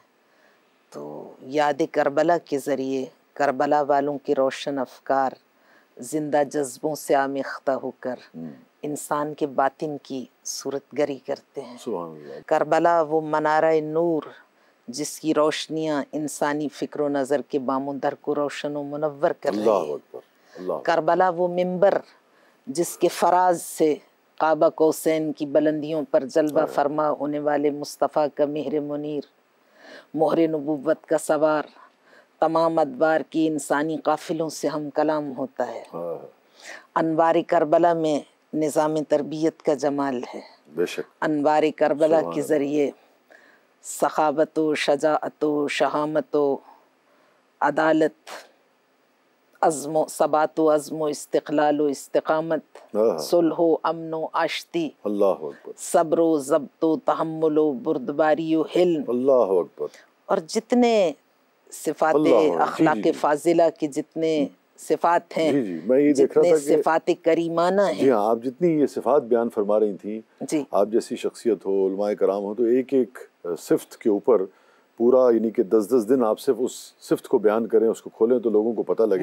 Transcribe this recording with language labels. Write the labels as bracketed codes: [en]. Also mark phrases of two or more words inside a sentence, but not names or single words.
[ur] تو یاد کربلا کے ذریعے کربلا والوں کے روشن افکار زندہ جذبوں سے آمیختہ ہو کر انسان کے باطن کی صورت گری کرتے ہیں. کربلا وہ منارہ نور جس کی روشنیاں انسانی فکر و نظر کے بام و در کو روشن و منور کر رہی ہیں. کربلا وہ منبر جس کے فراز سے [ar] قاب قوسین [ur] کی بلندیوں پر جلوہ فرما ہونے والے مصطفیٰ کا مہر منیر، مہر نبوت کا سوار، تمام ادوار کی انسانی قافلوں سے ہم کلام ہوتا ہے۔ انوار کربلا میں نظام تربیت کا جمال ہے۔ بے شک انوار کربلا کے ذریعے سخاوت و شجاعت و شہامت و عدالت، عزم و ثبات و عزم و استقلال و استقامت، صلح و امن و آشتی، [ar] اللہ اکبر، [ur] صبر و ضبط و تحمل و بردباری و حلم، [ar] اللہ اکبر، [ur] اور جتنے صفات اخلاق فاضلہ کے جتنے صفات ہیں، میں یہ دیکھ رہا تھا کہ صفات کریمانہ ہیں، جی ہاں، آپ جتنی یہ صفات بیان فرما رہی تھیں، جی آپ جیسی شخصیت ہو، علماء کرام ہو، تو ایک ایک صفت کے اوپر پورا یعنی کہ 10 دن آپ صرف اس صفت کو بیان کریں، اس کو کھولیں تو لوگوں کو پتہ لگے